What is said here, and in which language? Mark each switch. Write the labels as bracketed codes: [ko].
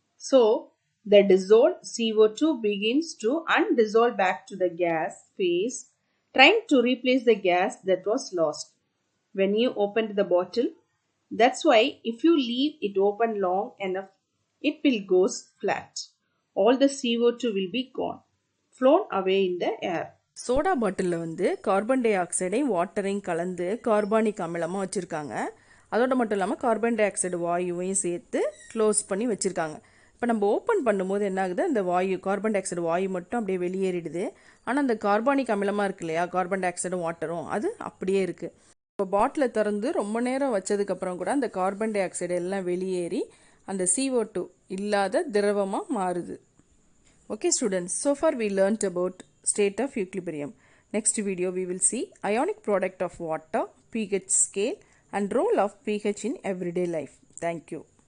[en] So, the dissolved CO2 begins to undissolve back to the gas phase, trying to replace the gas that was lost when you opened the bottle. That's why if you leave it open long enough, it will go flat. All the CO2 will be gone, flown away in the air. [ta] Soda பாட்டிலில் வந்து carbon tie ஆக்சைடையும் வாட்டரையும் கலந்து carbonic அமிலமாக வச்சுருக்காங்க. அதோட மட்டும் இல்லாமல் carbon di oxide வாயுவையும் சேர்த்து close பண்ணி வச்சுருக்காங்க. இப்போ நம்ம ஓப்பன் பண்ணும்போது என்ன ஆகுது, அந்த வாயு கார்பன் டை ஆக்சைடு வாயு மட்டும் அப்படியே வெளியேறிடுது. ஆனால் அந்த கார்பானிக் அமிலமாக இருக்கு இல்லையா, கார்பன் டை ஆக்சைடும் வாட்டரும், அது அப்படியே இருக்குது. இப்போ பாட்டிலை திறந்து ரொம்ப நேரம் வச்சதுக்கப்புறம் கூட அந்த கார்பன் டை ஆக்சைடு எல்லாம் வெளியேறி அந்த CO2 இல்லாத திரவமாக மாறுது. [en] Okay students, so far we learnt about state of equilibrium. Next video we will see ionic product of water, pH scale and role of pH in everyday life. Thank you.